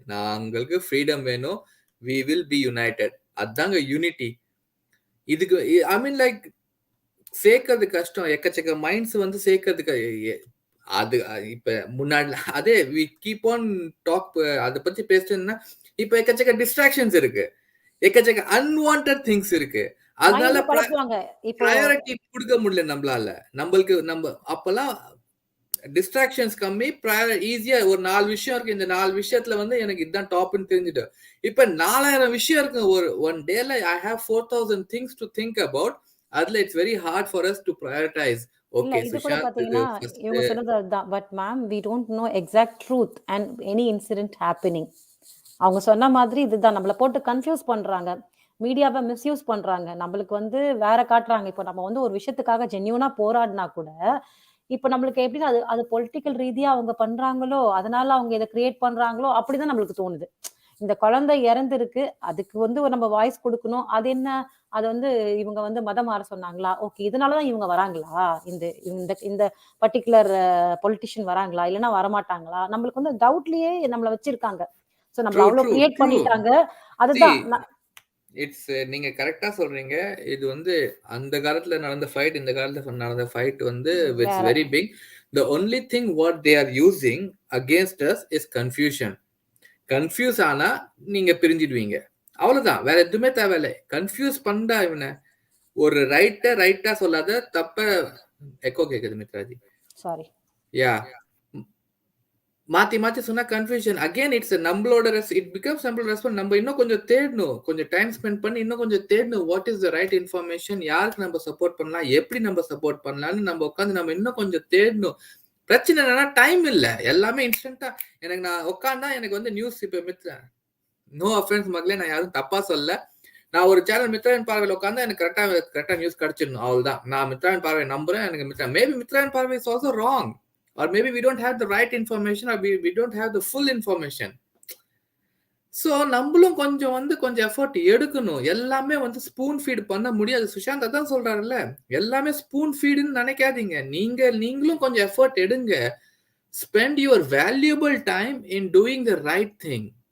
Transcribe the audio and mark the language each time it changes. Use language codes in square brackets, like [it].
[ta] நாங்களுக்கு freedom வேணும், [en] we will be united. [ta] அதாங்க unity. இதுக்கு ஐ மீன் லைக் சேர்க்கறது கஷ்டம், எக்கச்சக்க மைண்ட்ஸ் வந்து சேர்க்கறதுக்கு. அது இப்ப முன்னாடி அதே [en] we keep on talk [ta] அதை பத்தி பேசிட்டோம்னா இப்ப எக்கச்சக்க டிஸ்ட்ராக்ஷன்ஸ் இருக்கு, எக்கச்சக்க அன்வான்டட் திங்ஸ் இருக்கு. அதனால ப்ரையாரிட்டி கொடுக்க முடியல நம்மளால. நம்ம அப்பெல்லாம் டிஸ்ட்ராக்ஷன்ஸ் கம்மி, ஈஸியா ஒரு 4 விஷயம் இருக்கு, இந்த 4 விஷயத்துல வந்து எனக்கு இதுதான் டாப்னு தெரிஞ்சுட்டு. இப்ப 4000 விஷயம் இருக்கு ஒரு ஒன் டேல. [en] I have 4000 things to think about. [ta] அதுல [en] It's very hard for us to prioritize. [ta] Okay Sushant, பாத்தீங்கன்னா இவங்க சொன்னது அதுதான். [en] But ma'am we don't know exact truth and any incident happening. [ta] அவங்க சொன்ன மாதிரி இதுதான், நம்மள போட்டு கன்ஃபியூஸ் பண்றாங்க, மீடியாவை மிஸ்யூஸ் பண்றாங்க, நம்மளுக்கு வந்து வேற காட்டுறாங்க. இப்போ நம்ம வந்து ஒரு விஷயத்துக்காக ஜென்யூனா போராடினா கூட இப்ப நம்மளுக்கு எப்படின்னா அது பொலிட்டிக்கல் ரீதியா அவங்க பண்றாங்களோ, அதனால அவங்க இதை கிரியேட் பண்றாங்களோ அப்படிதான் நம்மளுக்கு தோணுது. இந்த குழந்தை இறந்துருக்கு, அதுக்கு வந்து நம்ம வாய்ஸ் கொடுக்கணும். அது என்ன, அது வந்து இவங்க வந்து மதம் மாற சொன்னாங்களா, ஓகே இதனாலதான் இவங்க வராங்களா, இந்த பர்டிகுலர் பொலிட்டிஷியன் வராங்களா, இல்லைன்னா வரமாட்டாங்களா, நம்மளுக்கு வந்து டவுட்லயே நம்மள வச்சிருக்காங்க. சோ நம்ம அவ்வளவு கிரியேட் பண்ணிட்டாங்க. அதுதான் இட்ஸ் நீங்க கரெக்டா சொல்றீங்க. இது வந்து அந்த காலத்துல நடந்த ஃபைட், இந்த காலத்துல நடந்த ஃபைட் வந்து [en] It's very big. The only thing what they are using against us is confusion. [ta] Confuse ஆனா நீங்க பிரிஞ்சிடுவீங்க, அவ்வளவுதான். வேற எதுவுமே தேவையில்லை. கன்ஃபியூஸ் பண்ணா இவனை ஒரு ரைட்டா சொல்லாத, தப்ப எக்கோ கேக்குது மித்ராஜி. சாரி. யா, மாத்தி சொன்னா கன்ஃபியூஷன். அகைன் இட்ஸ் நம்மளோட [en] it becomes [ta] நம்மளோட ரெஸ்பான்ஸ். நம்ம இன்னும் கொஞ்சம் தேடணும், கொஞ்சம் டைம் ஸ்பெண்ட் பண்ணி இன்னும் கொஞ்சம் தேடணும். [en] what is the right information, [ta] யாருக்கு நம்ம சப்போர்ட் பண்ணலாம், எப்படி நம்ம சப்போர்ட் பண்ணலாம்னு நம்ம உட்காந்து நம்ம இன்னும் கொஞ்சம் தேடணும். பிரச்சனை என்னன்னா டைம் இல்ல, எல்லாமே இன்ஸ்டன்டா. எனக்கு நான் உட்காந்தா எனக்கு வந்து நியூஸ் இப்ப [en] no offence [ta] மகளே, நான் யாரும் தப்பா சொல்ல. நான் ஒரு சேனல் மித்ராவின் பார்வையில் உட்காந்தா எனக்கு கரெக்டா நியூஸ் கிடைச்சிடணும், அவ்வளவுதான். நான் மித்ராவின் பார்வை நம்புறேன். எனக்கு மேபி மித்ராவின் பார்வை [en] Is also wrong, or maybe we don't have the right information, or we don't have the full information. [ta] So நம்மளும் கொஞ்சம் எஃபர்ட் எடுக்கணும். எல்லாமே வந்து ஸ்பூன் ஃபீட் பண்ண முடியாது. சுஷாந்த் அதான் சொல்றாருல்ல, எல்லாமே ஸ்பூன் ஃபீடுன்னு நினைக்காதீங்க. நீங்களும் கொஞ்சம் எஃபர்ட் எடுங்க. [en] Spend your valuable time in doing the right thing.